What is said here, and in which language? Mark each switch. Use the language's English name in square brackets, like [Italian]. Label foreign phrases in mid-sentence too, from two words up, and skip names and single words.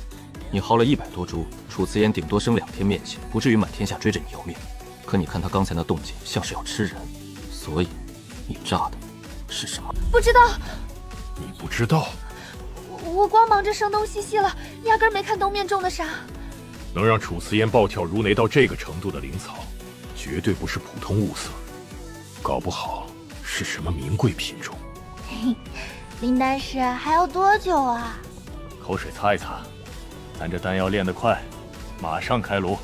[Chinese] 你薅了100多株，楚辭煙頂多生2天面血，不至於滿天下追着你要命。可你看他剛才那動靜，像是要吃人，所以你炸的是什麼？不知道。你不知道？我光忙着聲東擊西了，壓根沒看東面種的啥。能讓楚辭煙暴跳如雷到這個程度的靈草，絕對不是普通物色，搞不好是什麼名貴品種。嘿，林丹師還要多久啊？口水擦一擦，咱這丹要練得快，馬上開爐。